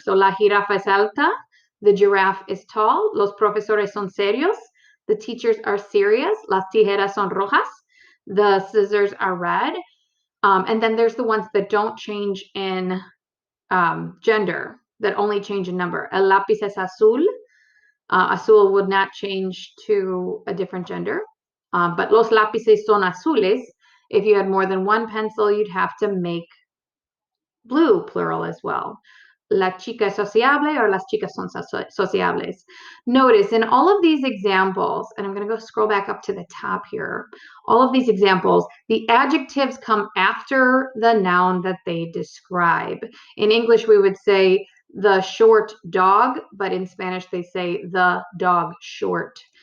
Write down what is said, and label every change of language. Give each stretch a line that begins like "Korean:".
English: So
Spanish: la jirafa es alta,
English: the giraffe is tall,
Spanish: los profesores son serios,
English: the teachers are serious,
Spanish: las tijeras son rojas,
English: the scissors are red. And then there's the ones that don't change in gender, that only change in number.
Spanish: El lápiz es azul.
English: Azul would not change to a different gender.
Spanish: But los lápices son azules.
English: If you had more than one pencil, you'd have to make blue plural as well.
Spanish: La chica es sociable, or las chicas son sociables.
English: Notice in all of these examples, and I'm going to go scroll back up to the top here, all of these examples, the adjectives come after the noun that they describe. In English, we would say the short dog, but in Spanish, they say the dog short.